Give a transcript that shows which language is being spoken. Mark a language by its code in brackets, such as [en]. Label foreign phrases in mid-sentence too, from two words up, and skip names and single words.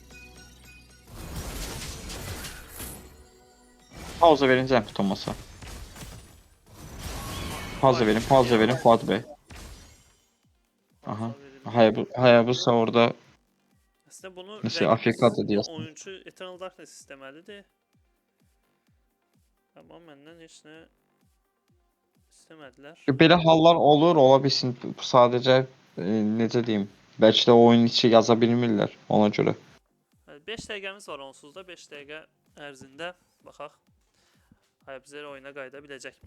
[az] Pauza verin Zempit olmasa. Pauza verin Fuat Bey. Aha. Hayabusa orada. [tr] Aslında bunu Mesela Afrika'da diyorsun. oyuncu Eternal Darkness istemelidir. Ama benden [az] heç nə [tr] istemediler. [az] Belə hallar olur, ola bilsin. Sadəcə necə deyim, bəlkə də oyun içi yaza bilmirlər ona görə. 5 dəqiqəmiz var onsuz da 5 dəqiqə ərzində baxaq. Hayabusa oyuna qayıda biləcəkmi?